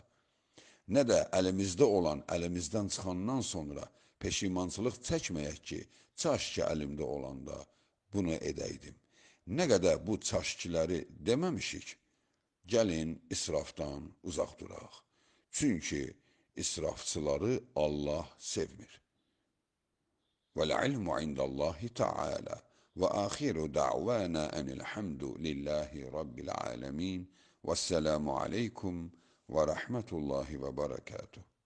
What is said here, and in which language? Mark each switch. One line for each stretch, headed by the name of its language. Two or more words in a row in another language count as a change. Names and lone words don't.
Azerbaijani: Nə də əlimizdə olan, əlimizdən çıxandan sonra peşimançılıq çəkməyək ki, çaş ki əlimdə olanda bunu edəydim. Nə qədər bu çaşkiləri deməmişik, gəlin israfdan uzaq duraq. Çünki israfçıları Allah sevmir.
Arabic: والعلم عند الله تعالى وآخر دعوانا أن الحمد لله رب العالمين والسلام عليكم ورحمة الله وبركاته.